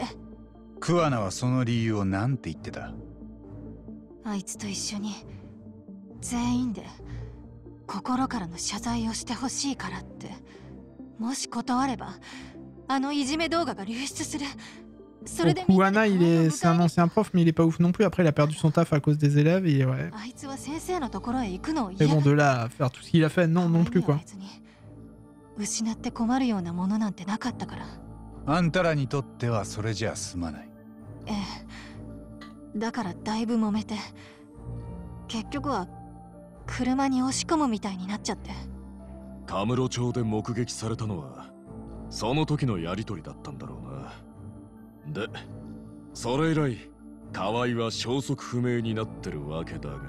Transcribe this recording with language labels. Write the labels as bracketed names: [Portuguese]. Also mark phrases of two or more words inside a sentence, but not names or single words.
[Japanese] 桑名はその理由を何て言ってた？あいつと一緒に全員で心からの謝罪をしてほしいからって。もし断ればあのいじめ動画が流出する。それで [French] Kuwana, c'est un ancien prof, mais il est pas ouf non plus. Après, il a perdu son taf à cause des élèves et ouais. [Japanese] あいつは先生のところへ行くのを [French] Mais [Japanese] 嫌 [French] bon, de là à faire tout ce qu'il a fait, non, non plus, quoi. [Japanese] 失って困るようなものなんてなかったから。あんたらにとってはそれじゃ済まない。ええ、だからだいぶ揉めて、 結局は車に押し込むみたいになっちゃって。カムロ町で目撃されたのはその時のやりとりだったんだろうな。でそれ以来河合は消息不明になってるわけだが、